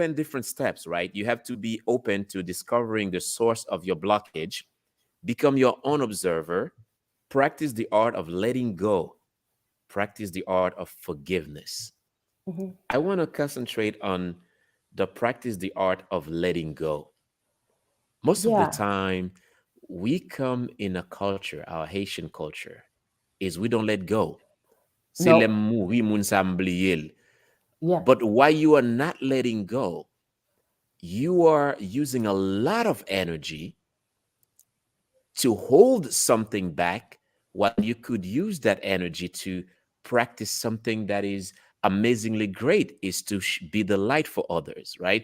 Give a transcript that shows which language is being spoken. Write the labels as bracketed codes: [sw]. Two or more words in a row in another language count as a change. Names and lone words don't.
[en] explain different steps. Right, you have to be open to discovering the source of your blockage, become your own observer, practice the art of letting go, practice the art of forgiveness. Mhm. I want to concentrate on the practice the art of letting go. Most of the Yeah, time, we come in a culture, our Haitian culture, is we don't let go. [ht] C'est le [en] no, [ht] mouri moun sa mbliye. [en] yeah. But while you are not letting go, you are using a lot of energy to hold something back while you could use that energy to practice something that is amazingly great, is to be the light for others, right?